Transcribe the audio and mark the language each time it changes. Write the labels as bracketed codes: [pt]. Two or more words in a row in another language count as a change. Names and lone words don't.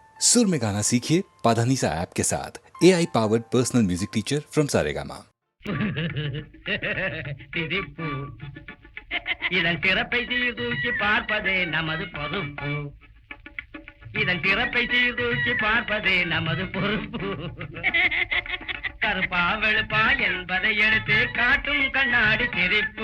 [hi] सुर में गाना सीखिए पाधानीसा ऐप के साथ [en] AI powered personal music teacher from [hi] सारेगामा। [ta] சிரிப்பு இதன் சிறப்பை சீர்தூக்கி பார்ப்பதே நமது பொறுப்பு. இதன் சிறப்பை சீர்தூக்கி பார்ப்பதே நமது பொறுப்பு. கருப்பா வெளுப்பா என்பதை எடுத்து காட்டும் கண்ணாடி சிரிப்பு.